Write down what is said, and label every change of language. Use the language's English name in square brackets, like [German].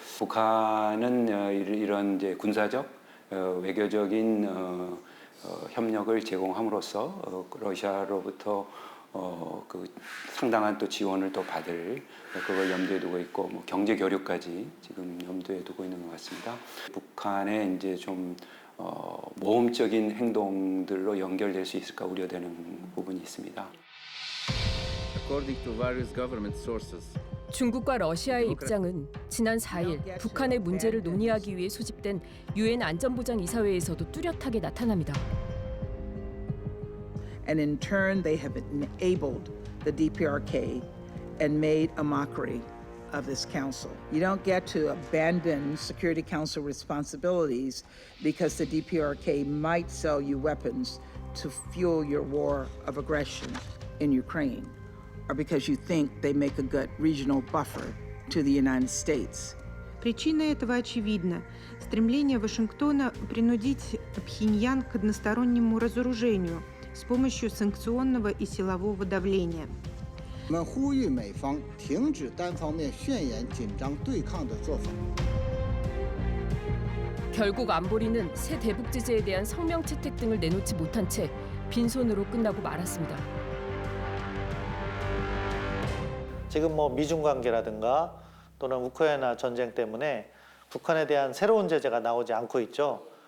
[Korean] 북한은 이런 이제 군사적, 외교적인 협력을 제공함으로써 러시아로부터 그 상당한 또 지원을 또 받을 그걸 염두에 두고 있고 뭐 경제 교류까지 지금 염두에 두고 있는 것 같습니다. 북한의 이제 좀 모험적인 행동들로 연결될 수 있을까 우려되는 부분이 있습니다. [English] According to various government sources. [Korean] 중국과 러시아의 입장은 지난 4일 북한의 문제를 논의하기 위해 소집된 유엔 안전보장이사회에서도 뚜렷하게 나타납니다. [English] And in turn, they have enabled the DPRK and made a mockery of this council. You don't get to abandon Security Council responsibilities because the DPRK might sell you weapons to fuel your war of aggression in Ukraine, or because you think they make a good regional buffer to the United States. [Russian] Причина этого очевидна. Стремление Вашингтона принудить Пхеньян к одностороннему разоружению с помощью санкционного и силового давления. [Chinese] 我们呼吁美方停止单方面宣言紧张对抗的做法。 [Korean] 결국 안보리는 새 대북 제재에 대한 성명 채택 등을 내놓지 못한 채 빈손으로 끝나고 말았습니다. 지금 뭐 미중 관계라든가 또는 우크라이나 전쟁 때문에 북한에 대한 새로운 제재가 나오지 않고 있죠.